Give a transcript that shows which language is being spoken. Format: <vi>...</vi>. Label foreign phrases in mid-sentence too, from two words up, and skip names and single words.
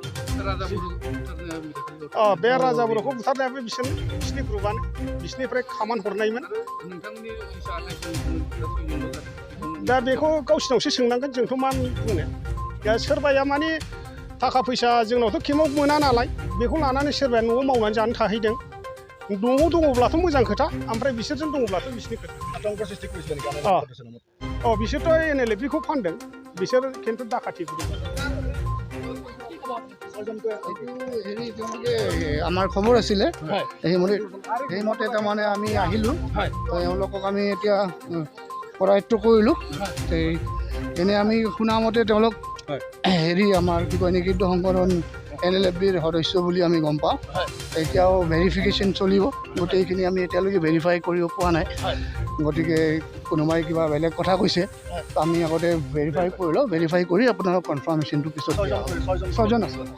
<brx>बे राजा बर'खौ बुथारनायाबो बिसिनि ग्रुपआनो बिसिनिफ्राय खामान हरनायमोन दा बेखौ गावसिनावसो सोंनांगोन जोंथ' मा बुंनो दा सोरबाया माने थाखा फैसा जोंनावथ' केमाव मोना नालाय बेखौ लानानै सोरबाया न'आव मावनानै जानो थाहैदों न'आव दङब्लाथ' मोजां खोथा ओमफ्राय बिसोरजों दङब्लाथ' बिसिनि खोथा बिसोरथ' NLB खौ फानदों बिसोर खिन्थु डाकाति ग्रुप</brx> <as>আমাৰ খবৰ আছিলে সেইমতে তাৰমানে আমি আহিলোঁ তেওঁলোকক আমি এতিয়া কৰায়ত্ব কৰিলোঁ এনে আমি শুনামতে তেওঁলোক আমাৰ কি কয় নিষিদ্ধ সংগঠন NLBৰ সদস্য বুলি আমি গম পাওঁ এতিয়াও ভেৰিফিকেশ্যন চলিব গোটেইখিনি আমি এতিয়ালৈকে ভেৰিফাই কৰিব পৰা নাই গতিকে কোনোবাই কিবা বেলেগ কথা কৈছে আমি আগতে ভেৰিফাই কৰি লওঁ ভেৰিফাই কৰি আপোনালোক কনফাৰ্মেশ্যনটো পিছত 6 জন আছে</as>